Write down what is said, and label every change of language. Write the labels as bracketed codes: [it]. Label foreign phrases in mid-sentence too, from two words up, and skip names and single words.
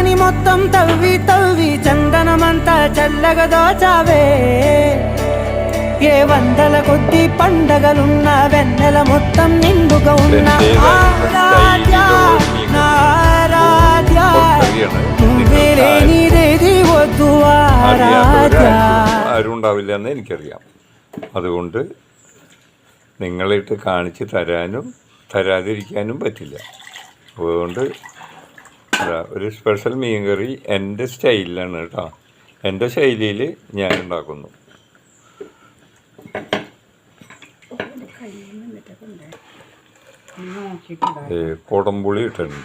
[te] మొత్తం తవ్వి తవ్వి చందనమంతా చల్లగా దోచావే ఏ వందల కొద్ది పండగలున్న వెన్నెల మొత్తం నిండుగా ఉన్న ఆరాధ్య నా ఆరాధ్య నువ్వే లేనిదేది వద్దు ఆరాధ్య. [ml] ആരും ഉണ്ടാവില്ല എന്ന് എനിക്കറിയാം. അതുകൊണ്ട് നിങ്ങളിട്ട് കാണിച്ച് തരാനും തരാതിരിക്കാനും പറ്റില്ല. അതുകൊണ്ട് ഒരു സ്പെഷ്യൽ മീൻ കറി എൻ്റെ സ്റ്റൈലിലാണ് കേട്ടോ. എൻ്റെ ശൈലിയിൽ ഞാൻ ഉണ്ടാക്കുന്നു. കുടംപുളി ഇട്ടിട്ടുണ്ട്.